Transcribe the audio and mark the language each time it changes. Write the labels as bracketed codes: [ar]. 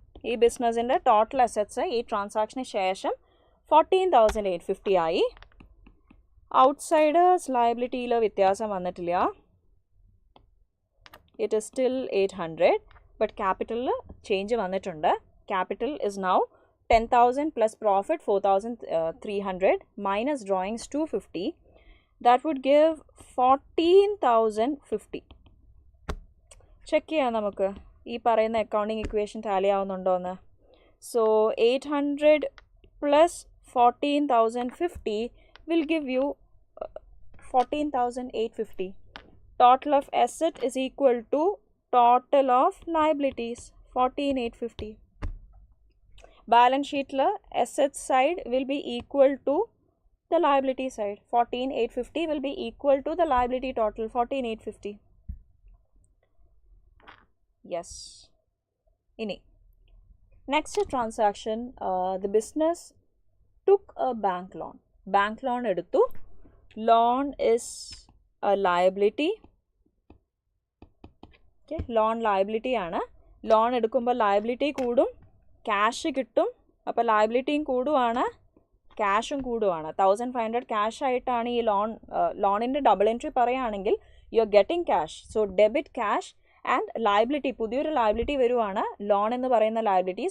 [ml] ഈ ബിസിനസ്സിൻ്റെ total assets ഈ ട്രാൻസാക്ഷന് ശേഷം 14,850 ആയി. ഔട്ട്സൈഡേഴ്സ് ലയബിലിറ്റിയിൽ വ്യത്യാസം വന്നിട്ടില്ല. [en] it is still 800, but ക്യാപിറ്റലിൽ change [ml] വന്നിട്ടുണ്ട്. [en] Capital is now 10,000 plus profit 4,300 minus drawings 250. That would give 14,050. [ml] Check ചെയ്യാം നമുക്ക് ഈ പറയുന്ന അക്കൗണ്ടിങ് ഇക്വേഷൻ ടാലി ആവുന്നുണ്ടോ എന്ന്. [en] So 800 plus 14,050 will give you 14,850. Total of asset is equal to total of liabilities 14,850. Balance sheet la asset side will be equal to the liability side. 14,850 will be equal to the liability total 14,850. Yes. Ini next transaction, the business took a bank loan. Bank loan [ml] eduthu. [en] Loan is a liability. Okay, loan liability ആണ്. [ml] Loan എടുക്കുമ്പോൾ liability കൂടും, cash കിട്ടും. അപ്പോൾ ലയബിലിറ്റിയും കൂടുവാണ്, ക്യാഷും കൂടുവാണ്. 1,500 cash ആയിട്ടാണ് ഈ ലോണിൻ്റെ double entry പറയുകയാണെങ്കിൽ [en] You are getting cash. So debit cash and liability, [ml] പുതിയൊരു ലയബിലിറ്റി വരുവാണ് ലോൺ എന്ന് പറയുന്ന ലയബിലിറ്റി.